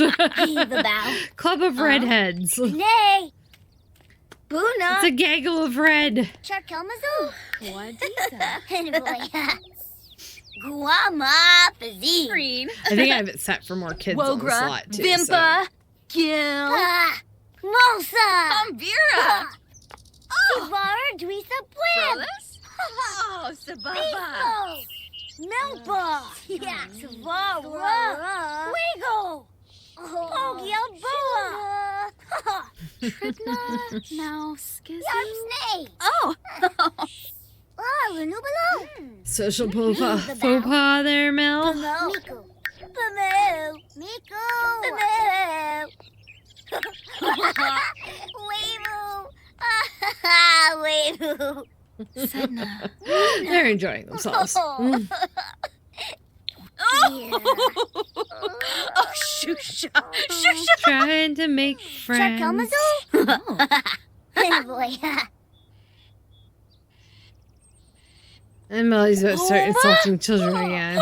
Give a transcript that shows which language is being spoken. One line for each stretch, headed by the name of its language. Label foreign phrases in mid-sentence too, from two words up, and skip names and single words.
English: Club of redheads. Nay. Buna. It's a gaggle of red. Charkelmazu. What is that? Guama Pazine. Green. I think I have it set for more kids on the slot too. Vimpa. Gil. Mosa. Vera. Sivar Dweesa Blim. Oh, Sababa. Melba. Yeah. Savara. Wigo. Pogi Alboa. Tridna. Now, Skizzy. Yarp Snake. Oh. Lanubalo. Social faux pas there, Mel. Miku. Bamu. Miku. Bamu. Weemoo. Weemoo. Sedna. They're enjoying themselves. Mm. Oh, shusha. Shusha. Trying to make friends. Boy. And Melly's about to start insulting children again.